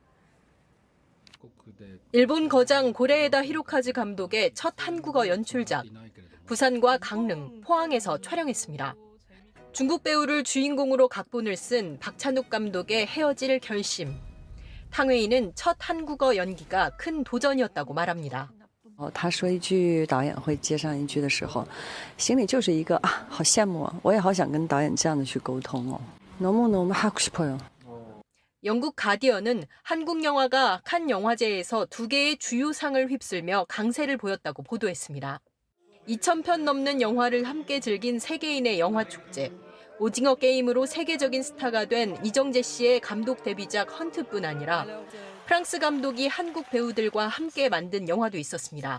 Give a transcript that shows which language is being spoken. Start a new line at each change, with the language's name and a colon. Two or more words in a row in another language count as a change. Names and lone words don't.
Korean: 일본 거장 고레에다 히로카즈 감독의 첫 한국어 연출작, 부산과 강릉, 포항에서 촬영했습니다. 중국 배우를 주인공으로 각본을 쓴 박찬욱 감독의 헤어질 결심. 탕웨이는 첫 한국어 연기가 큰 도전이었다고 말합니다.
Chinese: 他说一句，导演会接上一句的时候，心里就是一个啊，好羡慕啊！我也好想跟导演这样的去沟通哦。
Korean: 너무너무 하고 싶어요. 영국 가디언은 한국 영화가 칸 영화제에서 2개의 주요 상을 휩쓸며 강세를 보였다고 보도했습니다. 2,000편 넘는 영화를 함께 즐긴 세계인의 영화 축제. 오징어 게임으로 세계적인 스타가 된 이정재 씨의 감독 데뷔작 헌트뿐 아니라 프랑스 감독이 한국 배우들과 함께 만든 영화도 있었습니다.